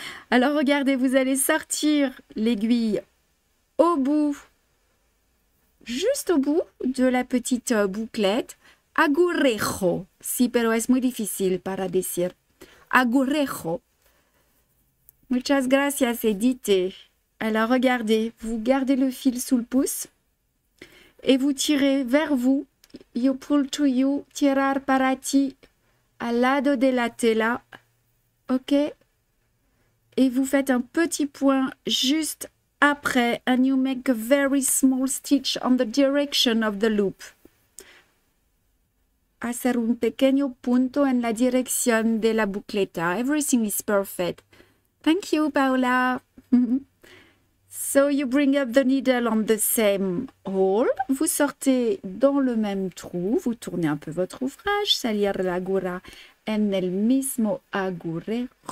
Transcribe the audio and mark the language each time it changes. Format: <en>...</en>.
<fr>Alors regardez, vous allez sortir l'aiguille au bout, juste au bout de la petite bouclette.</fr> <es>Agujejo. Sí, pero es muy difícil para decir. Agujejo. Muchas gracias, Edith.</es> <fr>Alors regardez, vous gardez le fil sous le pouce et vous tirez vers vous.</fr> <en>You pull to you,</en> <es>tirar para ti, al lado de la tela,</es> <en>ok?</en> <fr>Et vous faites un petit point juste après,</fr> <en>and you make a very small stitch on the direction of the loop.</en> <es>Hacer un pequeño punto en la dirección de la bucleta.</es> <en>Everything is perfect. Thank you, Paula. So you bring up the needle on the same hole.</en> <fr>Vous sortez dans le même trou. Vous tournez un peu votre ouvrage.</fr> <es>Salir la aguja en el mismo agujejo.</es>